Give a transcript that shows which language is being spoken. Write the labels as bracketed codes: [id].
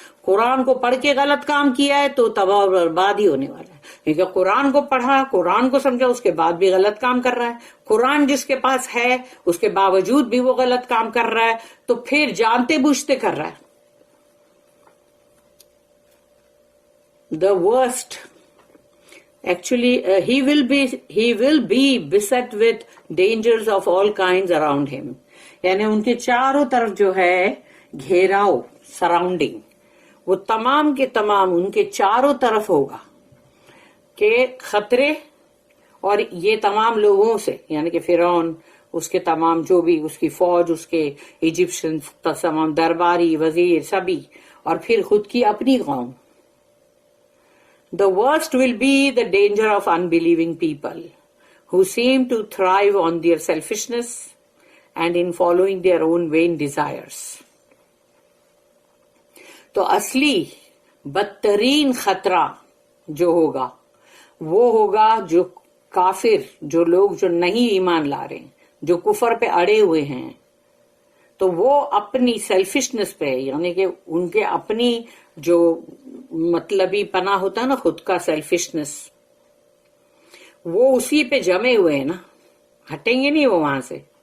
[ur] قرآن کو پڑھ کے غلط کام کیا ہے تو تباہ و برباد ہی ہونے والا ہے, کیونکہ قرآن کو پڑھا, قرآن کو سمجھا, اس کے بعد بھی غلط کام کر رہا ہے. قرآن جس کے پاس ہے اس کے باوجود بھی وہ غلط کام کر رہا ہے, تو پھر جانتے بوجھتے کر رہا ہے. [en] The worst, actually, he will be beset with dangers of all kinds around him. [ur] یعنی ان کے چاروں طرف جو ہے گھیراؤ, سراؤنڈنگ, وہ تمام کے تمام ان کے چاروں طرف ہوگا کہ خطرے, اور یہ تمام لوگوں سے, یعنی کہ فرعون, اس کے تمام جو بھی اس کی فوج, اس کے ایجپشن تمام درباری, وزیر, سبھی, اور پھر خود کی اپنی قوم. [en] The worst will be the danger of unbelieving people who seem to thrive on their selfishness and in following their own vain desires. [ur] تو اصلی بدترین خطرہ جو ہوگا وہ ہوگا جو کافر, جو لوگ جو نہیں ایمان لا رہے, جو کفر پہ اڑے ہوئے ہیں, تو وہ اپنی سیلفشنس پہ, یعنی کہ ان کے اپنی جو مطلبی پنا ہوتا ہے نا, خود کا سیلفشنس, وہ اسی پہ جمے ہوئے ہیں نا, ہٹیں گے نہیں وہ وہاں سے.